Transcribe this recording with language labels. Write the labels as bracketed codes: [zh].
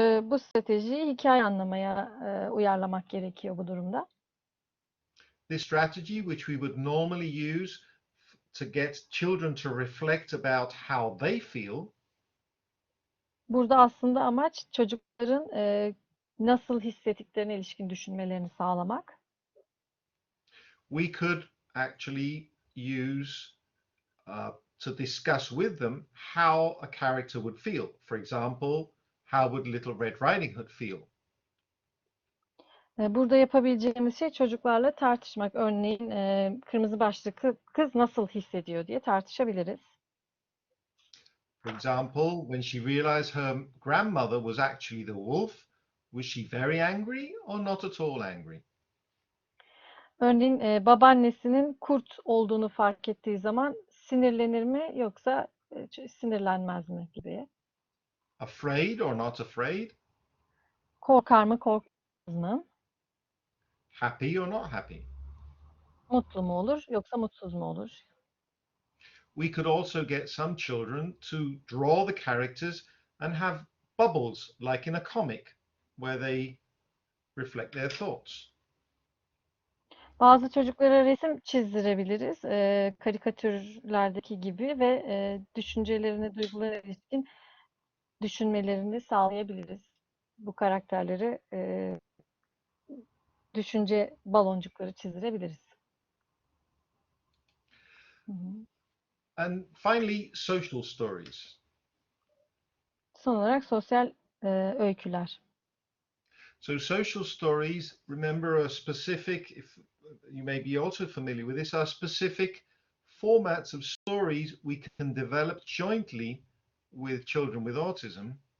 [tr] Bu stratejiyi hikaye anlamaya uyarlamak gerekiyor bu durumda. [en] This strategy, which we would normally use to get children to reflect about how they feel, [tr] Burada aslında amaç çocukların nasıl hissettiklerine ilişkin düşünmelerini sağlamak. [en] we could actually use to discuss with them how a character would feel. For example, how would Little Red Riding Hood feel? [tr] Burada yapabileceğimiz şey çocuklarla tartışmak. Örneğin kırmızı başlı kız nasıl hissediyor diye tartışabiliriz. [en] For example, when she realized her grandmother was actually the wolf, was she very angry or not at all angry? [tr] Örneğin babaannesinin kurt olduğunu fark ettiği zaman sinirlenir mi yoksa sinirlenmez mi gibi. [en] Afraid or not afraid? [tr] Korkar mı korkmaz mı? [en] Happy or not happy? [tr] Mutlu mu olur yoksa mutsuz mu olur? [en] We could also get some children to draw the characters and have bubbles like in a comic where they reflect their thoughts. [tr] Bazı çocuklara resim çizdirebiliriz, karikatürlerdeki gibi ve düşüncelerini, duygularına ilişkin düşünmelerini sağlayabiliriz. Bu karakterleri düşünce baloncukları çizdirebiliriz. Hı hı. [en] And finally, social stories. [tr] Son olarak sosyal öyküler. [en] So social stories, remember, are specific, if you may be also familiar with this, are specific formats of stories we can develop jointly with children with autism.